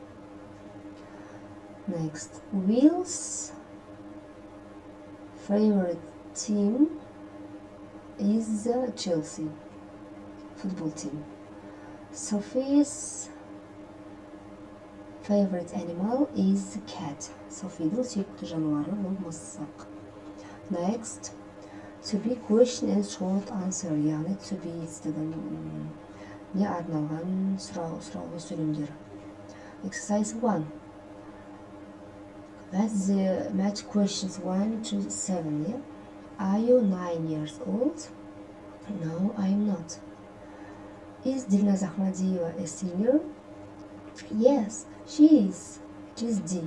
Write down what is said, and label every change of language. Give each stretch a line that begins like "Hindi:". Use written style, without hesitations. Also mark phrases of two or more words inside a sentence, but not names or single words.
English: Next, Will's favorite team is Chelsea football team. Sophie's favorite animal is cat.
Kazakh: Sophie'дің сүйікті жануары ол мысық.
English: Next, to be question and short answer, яғни to be
Kazakh: етістігін не арналған сұраулы сөйлемдер.
English: Exercise 1. That's the match questions 1 to 7. Yeah? Are you 9 years old? No, I am not. Is Dilnaz Ahmadiyeva a singer? Yes, she is. It is D.